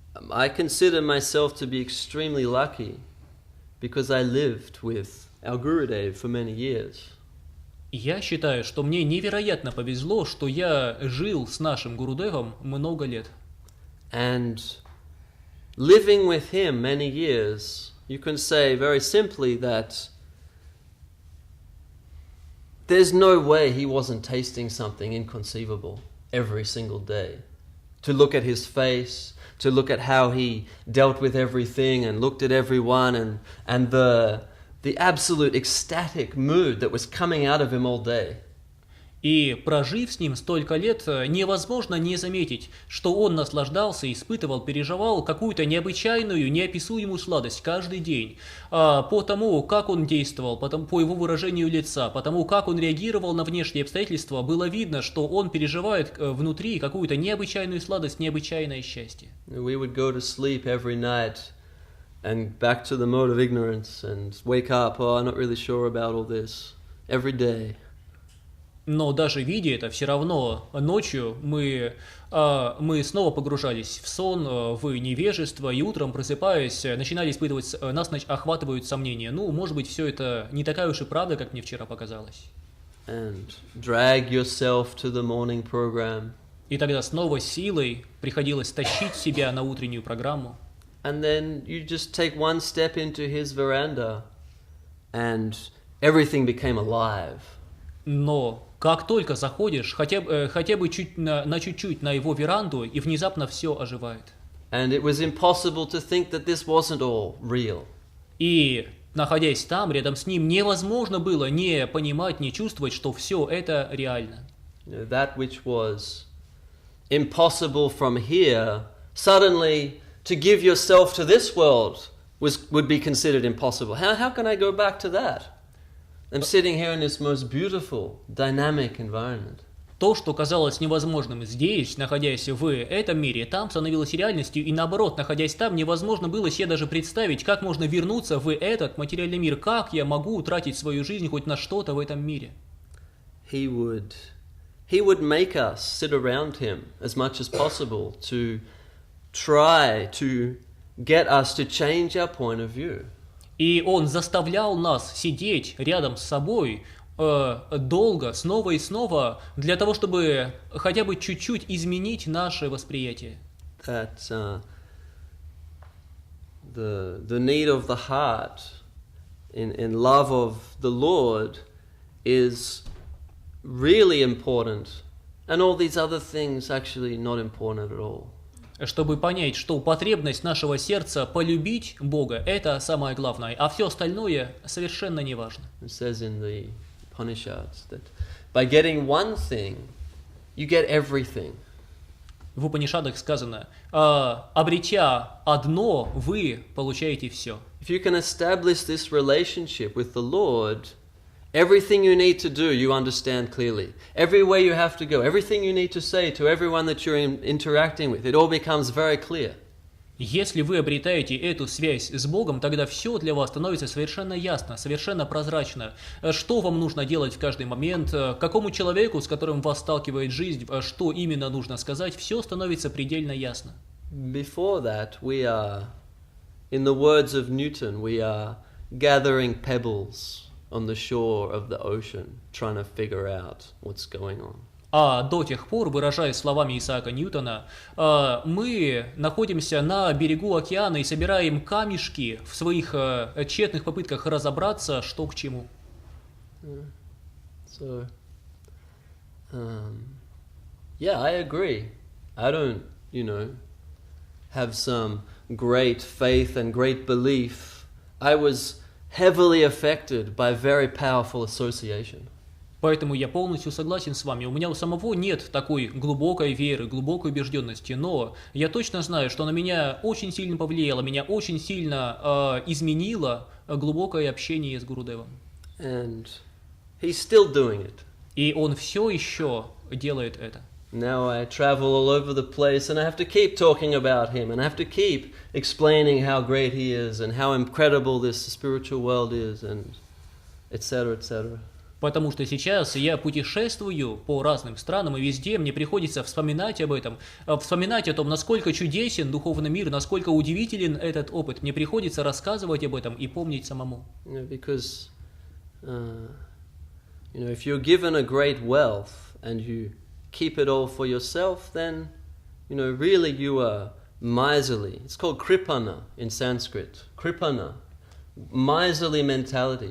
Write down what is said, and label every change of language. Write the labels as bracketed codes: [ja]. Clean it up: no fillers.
[en] I consider myself to be extremely lucky because I lived with our Gurudev for many years. [ru] Я считаю, что мне невероятно повезло, что я жил с нашим Гурудевом много лет. [en] And living with him many years, you can say very simply that there's no way he wasn't tasting something inconceivable every single day. To look at his face, to look at how he dealt with everything and looked at everyone and the absolute ecstatic mood that was coming out of him all day. [ru] И прожив с ним столько лет, невозможно не заметить, что он наслаждался, испытывал, переживал какую-то необычайную, неописуемую сладость каждый день. По тому, как он действовал, по его выражению лица, по тому, как он реагировал на внешние обстоятельства, было видно, что он переживает внутри какую-то необычайную сладость, необычайное счастье. [en] We would go to sleep every night and back to the mode of ignorance and wake up, I'm not really sure about all this, every day. [ru] Но даже видя это, все равно ночью мы снова погружались в сон, в невежество, и утром, просыпаясь, начинали испытывать, нас охватывают сомнения. Может быть, все это не такая уж и правда, как мне вчера показалось. [en] And drag yourself to the morning program. [ru] И тогда снова силой приходилось тащить себя на утреннюю программу. [en] And then you just take one step into his veranda and everything became alive. [ru] Но как только заходишь, хотя бы на чуть-чуть на его веранду, и внезапно все оживает. [en] And it was impossible to think that this wasn't all real. [ru] И, находясь там, рядом с ним, невозможно было не понимать, не чувствовать, что все это реально. [en] That which was impossible from here, suddenly to give yourself to this world would be considered impossible. How can I go back to that? I'm sitting here in this most beautiful, dynamic environment. [ru] То, что казалось невозможным здесь, находясь в этом мире, там становилось реальностью, и наоборот, находясь там, невозможно было себе даже представить, как можно вернуться в этот материальный мир, как я могу тратить свою жизнь хоть на что-то в этом мире. [en] He would make us sit around him as much as possible to try to get us to change our point of view. [ru] И он заставлял нас сидеть рядом с собой долго, снова и снова, для того, чтобы хотя бы чуть-чуть изменить наше восприятие. [en] That the need of the heart in love of the Lord is really important, and all these other things actually not important at all. [ru] Чтобы понять, что потребность нашего сердца полюбить Бога – это самое главное, а все остальное совершенно не важно. [en] It says in the Upanishads that by getting one thing, you get everything. [ru] В Упанишадах сказано, обретя одно, вы получаете все. [en] If you can establish this relationship with the Lord, everything you need to do, you understand clearly. Everywhere you have to go, everything you need to say to everyone that you're interacting with, it all becomes very clear. [ru] Если вы обретаете эту связь с Богом, тогда все для вас становится совершенно ясно, совершенно прозрачно. Что вам нужно делать в каждый момент, какому человеку, с которым вас сталкивает жизнь, что именно нужно сказать, все становится предельно ясно. [en] Before that, we are, in the words of Newton, we are gathering pebbles on the shore of the ocean, trying to figure out what's going on. [ru] А до тех пор, выражаясь словами Исаака Ньютона, мы находимся на берегу океана и собираем камешки в своих тщетных попытках разобраться, что к чему. [en] So, yeah, I agree. I don't, have some great faith and great belief. I was heavily affected by very powerful association. [ru] Поэтому я полностью согласен с вами. У меня у самого нет такой глубокой веры, глубокой убежденности, но я точно знаю, что на меня очень сильно повлияло, меня очень сильно изменило глубокое общение с Гурудевом. [en] And he's still doing it. [ru] И он все еще делает это. [en] Now I travel all over the place and I have to keep talking about him and I have to keep explaining how great he is and how incredible this spiritual world is and etc., etc. [ru] Потому что сейчас я путешествую по разным странам, и везде мне приходится вспоминать об этом, вспоминать о том, насколько чудесен духовный мир, насколько удивителен этот опыт. Мне приходится рассказывать об этом и помнить самому. [en] Because, if you're given a great wealth and you keep it all for yourself, then, really you are miserly. It's called kripana in Sanskrit. Kripana. Miserly mentality.